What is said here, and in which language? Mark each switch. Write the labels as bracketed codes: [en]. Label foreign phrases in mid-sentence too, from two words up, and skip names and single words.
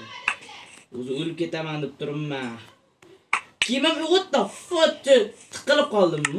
[uz] O'zi o'lib ketaman deb turibman. Kiyimim [en] what the fuck? [uz] Tiqilib qoldimmi?